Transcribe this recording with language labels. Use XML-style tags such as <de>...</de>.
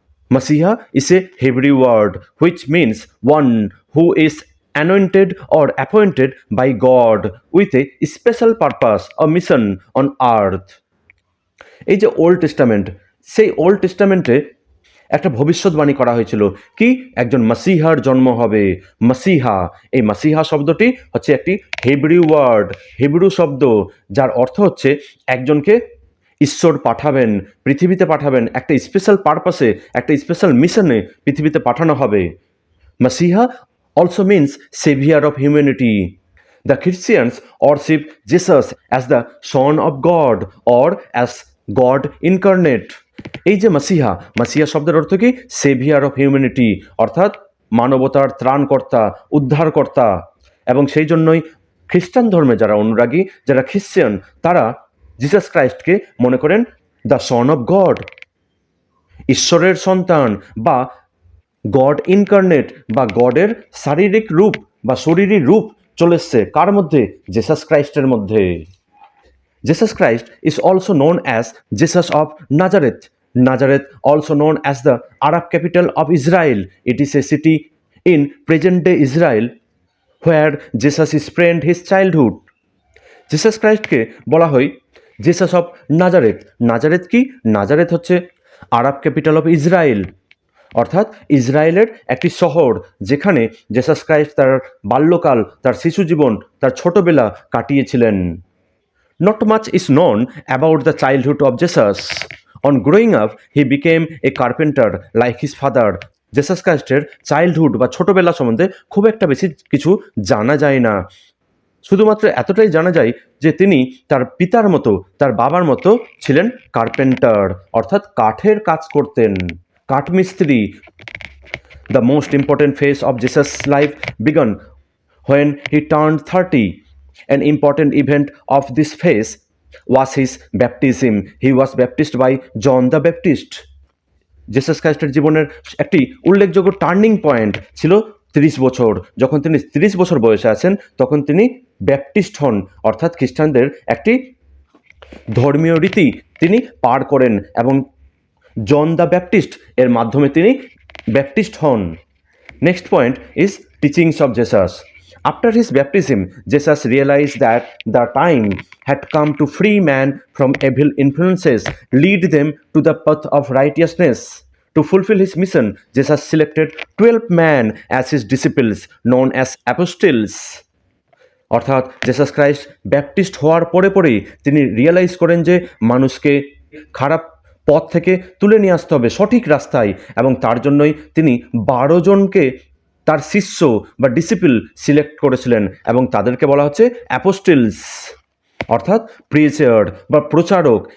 <en>Messiah is a Hebrew word which means one who is anointed or appointed by God with a special purpose or mission on earth.</en> <bn>এই যে old testament, সেই old টেস্টামেন্টে একটা ভবিষ্যৎবাণী করা হয়েছিল কি? একজন মাসিহার জন্ম হবে। মাসিহা, এই মাসিহা শব্দটি হচ্ছে একটি হিব্রিউ ওয়ার্ড, হিব্রু শব্দ, যার অর্থ হচ্ছে একজনকে ঈশ্বর পাঠাবেন, পৃথিবীতে পাঠাবেন, একটা স্পেশাল পারপাসে, একটা স্পেশাল মিশনে পৃথিবীতে পাঠানো হবে।</bn> <en>মাসিহা also means savior of humanity. The Christians worship Jesus as the Son of God or as God incarnate.</en> <bn>এই যে মাসিহা, মাসিহা শব্দের অর্থ কি?</bn> <en>saviour of humanity,</en> <bn>অর্থাৎ মানবতার ত্রাণকর্তা, উদ্ধারকর্তা। এবং সেই জন্যই খ্রিস্টান ধর্মে যারা অনুরাগী, যারা খ্রিস্টান, তারা জিসাস ক্রাইস্টকে মনে করেন</bn> <en>the son of God,</en> <bn>ঈশ্বরের সন্তান, বা</bn> <en>God incarnate,</en> <bn>বা গডের শারীরিক রূপ বা শরীরী রূপ চলে এসছে কার মধ্যে? জেসাস ক্রাইস্টের মধ্যে।</bn> <en>Jesus Christ is also known as Jesus of Nazareth. Nazareth, also known as the Arab capital of Israel. It is a city in present-day Israel where Jesus spent his childhood.</en> <bn>Jesus Christকে বলা হয় Jesus of Nazareth. Nazareth কি? Nazareth হচ্ছে</bn> <en>Arab capital of Israel,</en> <bn>অর্থাৎ ইসরায়েলের একটি শহর, যেখানে Jesus Christ তার বাল্যকাল, তার শিশু জীবন, তার ছোটবেলা কাটিয়েছিলেন।</bn> <en>Not much is known about the childhood of Jesus. On growing up, he became a carpenter like his father.</en> <bn>Jesus ক্রাইস্টের childhood বা ছোটবেলা সম্বন্ধে খুব একটা বেশি কিছু জানা যায় না। শুধুমাত্র এতটাই জানা যায় যে তিনি তার পিতার মতো, তার বাবার মতো ছিলেন কার্পেন্টার, অর্থাৎ কাঠের কাজ করতেন, কাঠমিস্ত্রি।</bn> <en>The most important phase of Jesus' life began when he turned 30. An important event of this phase was his baptism. He was baptized by John the Baptist.</en> <bn>Jesus ক্রাইস্টের জীবনের একটি উল্লেখযোগ্য টার্নিং পয়েন্ট ছিল 30 বছর। যখন তিনি 30 বছর বয়সে আছেন, তখন তিনি ব্যাপটিস্ট হন, অর্থাৎ খ্রিস্টানদের একটি ধর্মীয় রীতি তিনি পার করেন, এবং জন দ্য ব্যাপটিস্ট এর মাধ্যমে তিনি ব্যাপটিস্ট হন।</bn> <en>Next point is teachings of Jesus. After his baptism, Jesus realized that the time had come to free man from evil influences, lead them to the path of righteousness. To fulfill his mission, Jesus selected 12 men as his disciples, known as apostles.</en> <bn>অর্থাৎ Jesus Christ Baptist হওয়ার পরেই তিনি realise করেন যে মানুষকে খারাপ পথ থেকে তুলে নিয়ে আসতে হবে সঠিক রাস্তায়, এবং তার জন্যই তিনি 12 জনকে তার শিষ্য বা ডিসিপল সিলেক্ট করেছিলেন, এবং তাদেরকে বলা হচ্ছে অ্যাপোস্টেলস, অর্থাৎ প্রিচার বা প্রচারক।</bn>